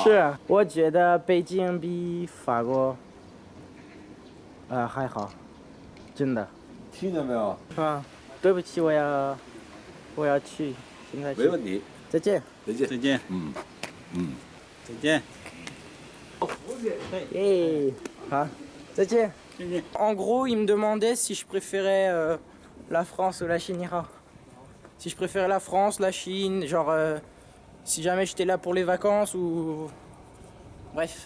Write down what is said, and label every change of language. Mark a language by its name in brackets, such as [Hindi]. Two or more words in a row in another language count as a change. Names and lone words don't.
[Chinese] 是，我觉得北京比法国，还好，真的。听见没有？是吧？对不起，我要去，现在去。没问题。再见。再见。再见。再见。 [French] Hey. Ah, en gros, il me demandait si je préférais la France ou la Chine. Si je préférais la France, la Chine, genre si jamais j'étais là pour les vacances ou... Bref.